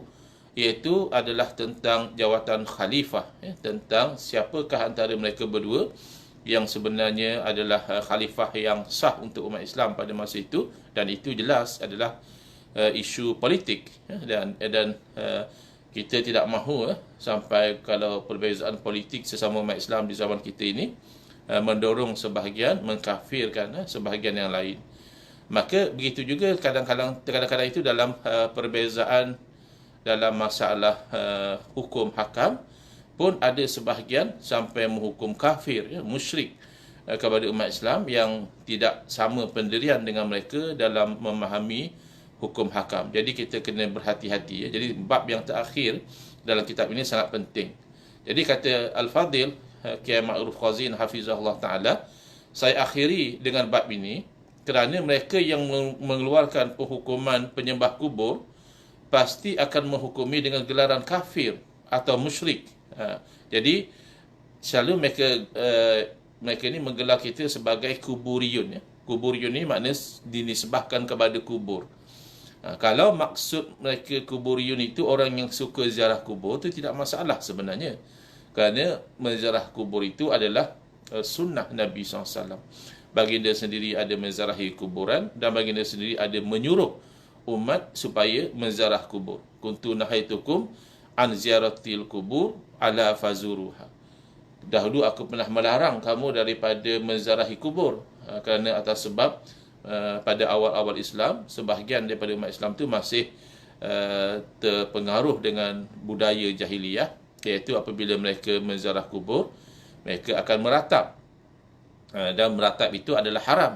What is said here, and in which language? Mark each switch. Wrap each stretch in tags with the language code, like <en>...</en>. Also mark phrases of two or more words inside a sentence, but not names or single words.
<ms>iaitu adalah tentang jawatan khalifah, ya, tentang siapakah antara mereka berdua yang sebenarnya adalah khalifah yang sah untuk umat Islam pada masa itu, dan itu jelas adalah isu politik, ya, dan kita tidak mahu sampai kalau perbezaan politik sesama umat Islam di zaman kita ini mendorong sebahagian mengkafirkan sebahagian yang lain. Maka begitu juga kadang-kadang itu dalam perbezaan dalam masalah hukum hakam pun ada sebahagian sampai menghukum kafir, ya, musyrik kepada umat Islam yang tidak sama pendirian dengan mereka dalam memahami hukum hakam. Jadi kita kena berhati-hati, ya. Jadi bab yang terakhir dalam kitab ini sangat penting. Jadi kata Al-Fadil Kiai Ma'ruf Khazin</ms> <ar>حفظه الله تعالى,</ar> <ms>saya akhiri dengan bab ini kerana mereka yang mengeluarkan penghukuman penyembah kubur pasti akan menghukumi dengan gelaran kafir atau musyrik. Jadi selalu mereka ini menggelar kita sebagai kuburiyun, ya. Kuburiyun ini maknanya dinisbahkan kepada kubur. Kalau maksud mereka kuburiyun itu orang yang suka ziarah kubur, itu tidak masalah sebenarnya, kerana menziarah kubur itu adalah sunnah Nabi SAW. Baginda sendiri ada menziarahi kuburan, dan baginda sendiri ada menyuruh umat supaya menziarah kubur.</ms> <ar>كنت نهيتكم عن زيارة القبور ألا فزوروها.</ar> <ms>Dahulu aku pernah melarang kamu daripada menziarahi kubur, kerana atas sebab pada awal-awal Islam, sebahagian daripada umat Islam itu masih terpengaruh dengan budaya jahiliyah, iaitu apabila mereka menziarah kubur, mereka akan meratap, dan meratap itu adalah haram.</ms>